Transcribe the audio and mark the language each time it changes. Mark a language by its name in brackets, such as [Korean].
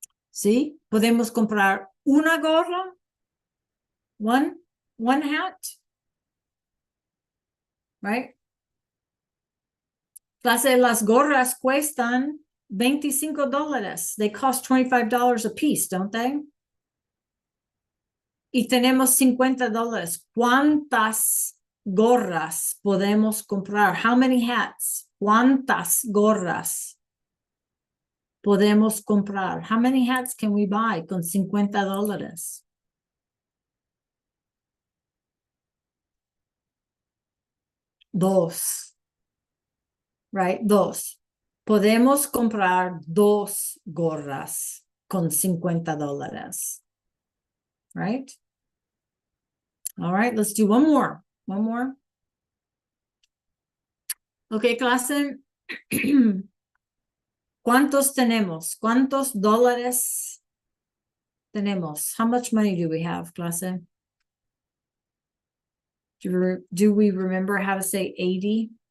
[Spanish] ¿Sí? Podemos comprar una gorra. [English] One hat. Right? [Spanish] Clase, las gorras cuestan $25. [English] They cost $25 a piece, don't they? [Spanish] Y tenemos $50. ¿Cuántas gorras podemos comprar? [English] How many hats? [Spanish] ¿Cuántas gorras podemos comprar? [English] How many hats can we buy [Spanish] con $50? Dos. [English] Right? [Spanish] Dos. Podemos comprar 2 gorras con $50. [English] Right? All right, let's do one more. One more. [Spanish] Okay, clase. ¿Cuántos tenemos? ¿Cuántos dólares tenemos? [English] How much money do we have, clase? Do we remember how to say 80?